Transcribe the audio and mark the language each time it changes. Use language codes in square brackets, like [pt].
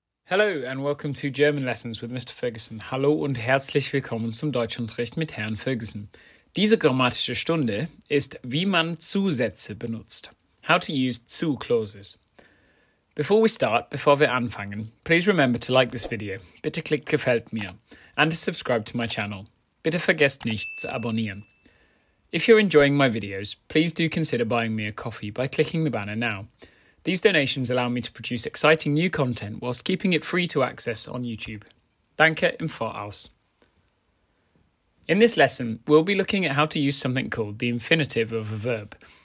[en] Hello and welcome to German Lessons with Mr. Ferguson. [de] Hallo und herzlich willkommen zum Deutschunterricht mit Herrn Ferguson. Diese grammatische Stunde ist, wie man Zusätze benutzt. [en] How to use zu clauses. Before [de] wir anfangen, [en] please remember to like this video. [de] Bitte klickt gefällt mir. [en] And to subscribe to my channel. [de] Bitte vergesst nicht zu abonnieren. [en] If you're enjoying my videos, please do consider buying me a coffee by clicking the banner now. These donations allow me to produce exciting new content whilst keeping it free to access on YouTube. [de] Danke im Voraus. [en] In this lesson, we'll be looking at how to use something called the infinitive of a verb.